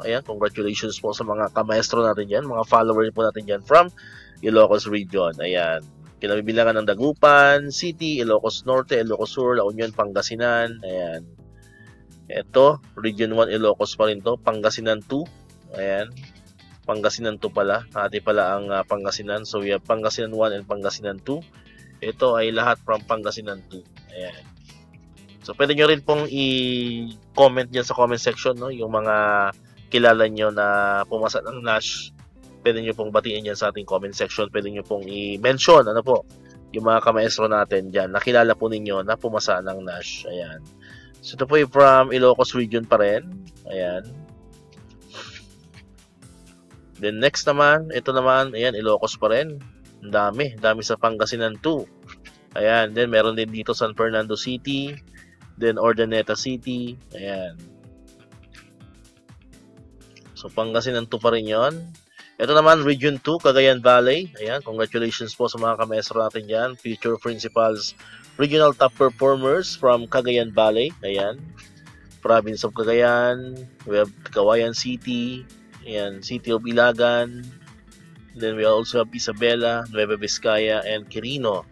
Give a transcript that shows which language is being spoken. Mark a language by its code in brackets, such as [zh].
[tl] Ayan, congratulations po sa mga kamaestro natin dyan, mga followers po natin dyan from Ilocos region. Ayan, kinabibilangan ng Dagupan City, Ilocos Norte, Ilocos Sur, La Union, Pangasinan. Ayan. Ito, region 1 Ilocos pa rin to, Pangasinan 2. Ayan. Pangasinan 2 pala. Hati pala ang Pangasinan. [en] So, we have Pangasinan 1 and Pangasinan 2. [tl] Ito ay lahat from Pangasinan 2. Ayan. So, pwede nyo rin pong i-comment dyan sa comment section, no? Yung mga kilala nyo na pumasa ng Nash. Pwede nyo pong batiin dyan sa ating comment section. Pwede nyo pong i-mention, ano po, yung mga kamaestro natin dyan. Nakilala po ninyo na pumasa ng Nash. Ayan. So, ito po yung from Ilocos region pa rin. Ayan. Then, next naman, ito naman, ayan, Ilocos pa rin. Ang dami sa Pangasinan 2. Ayan. Then, meron din dito San Fernando City. Then, Ordaneta City. Ayan. So, Pangasinan 2 pa rin yun. Ito naman, Region 2, Cagayan Valley. Ayan. Congratulations po sa mga kamestro natin dyan. [en] Future Principals, Regional Top Performers from Cagayan Valley. Ayan. Province of Cagayan. We have Kawayan City. Ayan. City of Ilagan. Then, we also have Isabela, Nueva Vizcaya, and Quirino.